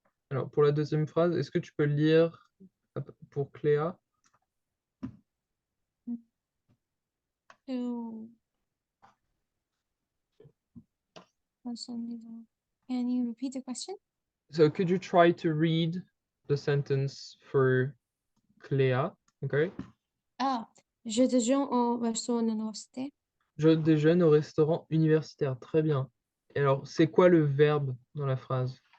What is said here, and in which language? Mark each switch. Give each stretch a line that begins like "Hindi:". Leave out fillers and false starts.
French: Alors, pour la deuxième phrase, est-ce que tu peux lire pour Cléa?
English: to can you repeat the question? So could you try to read the sentence for Cléa? Okay.
French: Ah, je déjeune au restaurant universitaire. Je déjeune au restaurant universitaire. Très bien. Et alors, c'est quoi le verbe dans la phrase?